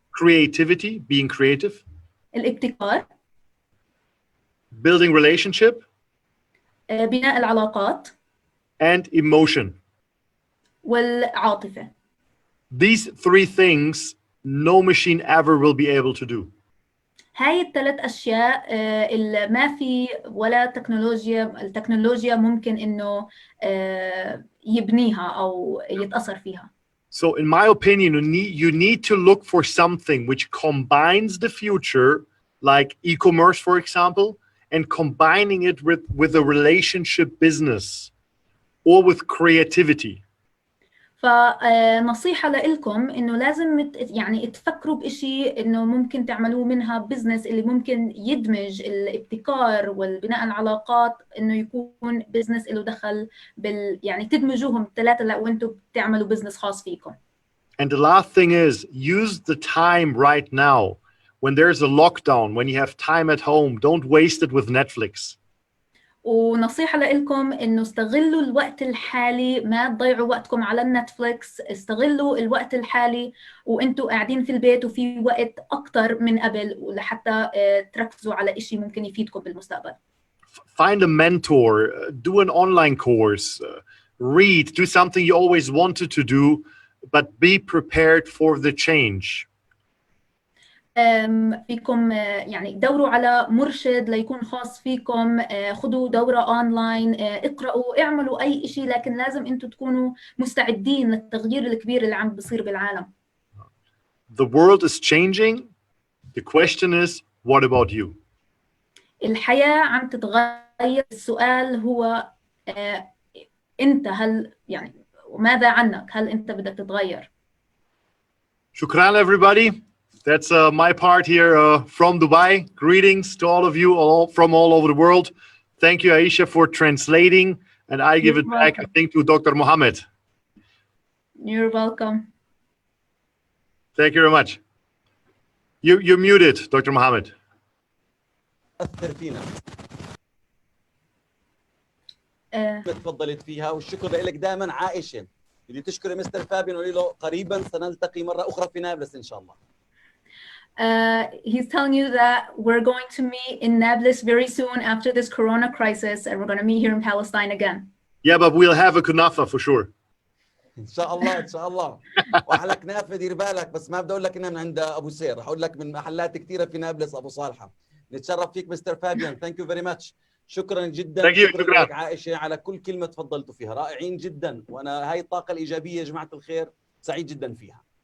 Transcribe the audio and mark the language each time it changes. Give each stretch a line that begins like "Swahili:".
English: Creativity, being creative.
Arabic: الابتكار.
English: Building relationship.
Arabic: بناء العلاقات.
English: And emotion.
Arabic: والعاطفة.
English: These three things no machine ever will be able to do.
Arabic: هاي ال3 أشياء اللي ما في ولا التكنولوجيا ممكن إنه يبنيها أو يتأثر فيها.
English: So in my opinion, you need to look for something which combines the future, like e-commerce, for example, and combining it with a relationship business or with creativity.
Arabic: فنصيحة لإلكم إنه لازم يعني تفكروا بإشي إنه ممكن تعملوه منها بزنس اللي ممكن يدمج الابتكار والبناء العلاقات، إنه يكون بزنس له دخل يعني تدمجوهم الثلاثة لو أنتم بتعملوا بزنس خاص فيكم.
English: And the last thing is, use the time right now. When there's a lockdown, when you have time at home, don't waste it with Netflix.
Arabic: ونصيحة لإلكم إنه استغلوا الوقت الحالي، ما تضيعوا وقتكم على النتفليكس، استغلوا الوقت الحالي وإنتوا قاعدين في البيت وفي وقت أكتر من قبل، ولحتى تركزوا على إشي ممكن يفيدكم بالمستقبل.
English: Find a mentor, do an online course, read, do something you always wanted to do, but be prepared for the change.
Arabic: فيكم يعني دوروا على مرشد ليكون خاص فيكم، خذوا دورة أونلاين، اقرأوا، اعملوا أي شيء، لكن لازم أنتوا تكونوا مستعدين للتغيير الكبير اللي عم بيصير بالعالم.
English: The world is changing. The question is, what about you?
Arabic: الحياة عم تتغير. السؤال هو أنت هل يعني ماذا عنك؟ هل أنت بدك تتغير؟
English: Shukran, everybody. That's my part here from Dubai. Greetings to all of you from all over the world. Thank you, Aisha, for translating. And I give it back, I think, to Dr. Mohammad. You're welcome. Thank you very much. You're muted, Dr. Mohammad.
Arabic: أثر فينا. تفضلت فيها، والشكر لك دائما عائشة. بدي تشكري مستر فابين وقولي له قريبا سنلتقي مرة أخرى في نابلس إن شاء الله.
English: He's telling you that we're going to meet in Nablus very soon after this corona crisis, and we're going to meet here in Palestine again. Yeah, but we'll have a kunafa for sure.
Arabic: إن شاء الله إن شاء الله. وأحلى كنافة دير بالك، بس ما بدي أقول لك إنها من عند أبو سير، رح أقول لك من محلات كثيرة في نابلس أبو صالحة. نتشرف فيك مستر فابيان.
English: Thank you very much.
Arabic: شكرا جدا. شكرا لك عائشة على كل كلمة تفضلتوا فيها، رائعين جدا، وأنا هاي الطاقة الإيجابية يا جماعة الخير سعيد جدا فيها.